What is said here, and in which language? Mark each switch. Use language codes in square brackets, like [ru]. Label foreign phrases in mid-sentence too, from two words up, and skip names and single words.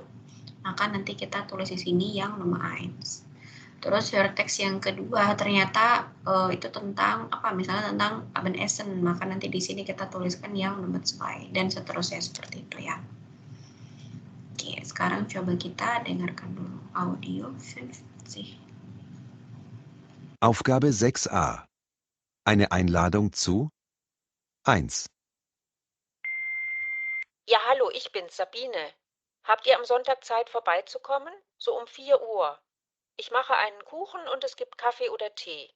[id] Maka nanti kita tulis di sini yang nomor 1. Terus Hörtext yang kedua ternyata itu tentang apa? Misalnya tentang Abendessen, maka nanti di sini kita tuliskan yang nomor 2 dan seterusnya seperti itu ya. Oke, sekarang coba kita dengarkan dulu audio 50. [de] Aufgabe 6a. Eine Einladung zu 1. Ja, hallo, ich bin's, Sabine. Habt ihr am Sonntag Zeit, vorbeizukommen? So um 4 Uhr. Ich mache einen Kuchen und es gibt Kaffee oder Tee.